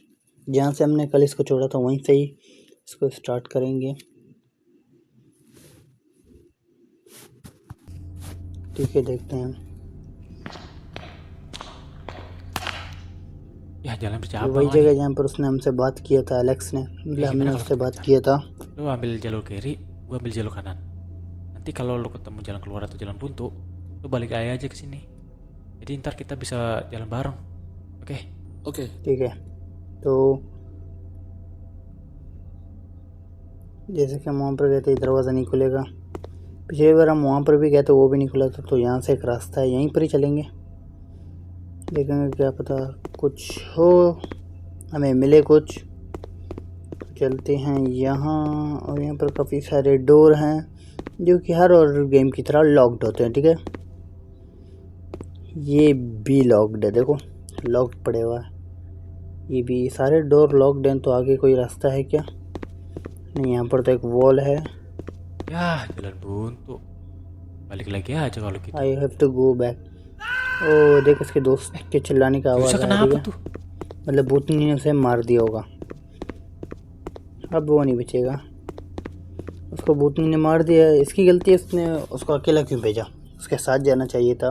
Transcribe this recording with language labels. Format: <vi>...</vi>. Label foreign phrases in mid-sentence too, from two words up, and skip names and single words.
<hi>जहाँ से हमने कल इसको छोड़ा था वहीं से ही इसको स्टार्ट करेंगे। ठीक है, देखते हैं।</hi> <id>Ya jalan</id> <hi>ये</hi> <id>bercabang</id> <hi>वही</hi> <id>lagi.</id> <hi>जगह जहाँ पर उसने हमसे बात किया था, एलेक्स ने, मतलब हमने</hi> <id>Gimana kalau</id> <hi>उससे</hi> <id>kita</id> <hi>बात</hi> <id>jalan?</id> <hi>किया था।</hi> <id>Lu ambil jalur kiri, gua ambil jalur kanan. Nanti kalau lu ketemu jalan keluar atau jalan buntu, lu balik aja ke sini. Jadi ntar kita bisa jalan bareng. Oke?</id> <hi>ओके ठीक है, तो जैसे कि हम वहाँ पर गए थे, दरवाज़ा नहीं खुलेगा। पिछली बार हम वहाँ पर भी गए थे, वो भी नहीं खुला था। तो यहाँ से एक रास्ता है, यहीं पर ही चलेंगे, देखेंगे क्या पता कुछ हो, हमें मिले कुछ। चलते हैं यहाँ, और यहाँ पर काफ़ी सारे डोर हैं जो कि हर और गेम की तरह लॉक्ड होते हैं। ठीक है, ये भी लॉक्ड है, देखो लॉक्ड पड़े हुआ है। ये भी सारे डोर लॉक्ड हैं। तो आगे कोई रास्ता है क्या? नहीं, यहाँ पर तो एक वॉल है।</hi> <id>Ya, jalan buntu. Balik lagi aja kalau gitu.</id> <en>I have to go back.</en> <hi>ओ देख, इसके दोस्त के चिल्लाने का आवाज़</hi> <id>Bisa</id> <hi>आ रही</hi> <id>kenapa</id> <hi>है,</hi> <id>tuh?</id> <hi>मतलब भूतनी ने उसे मार दिया होगा। अब वो नहीं बचेगा, उसको भूतनी ने मार दिया। इसकी गलती है, उसने उसको अकेला क्यों भेजा? उसके साथ जाना चाहिए था।</hi>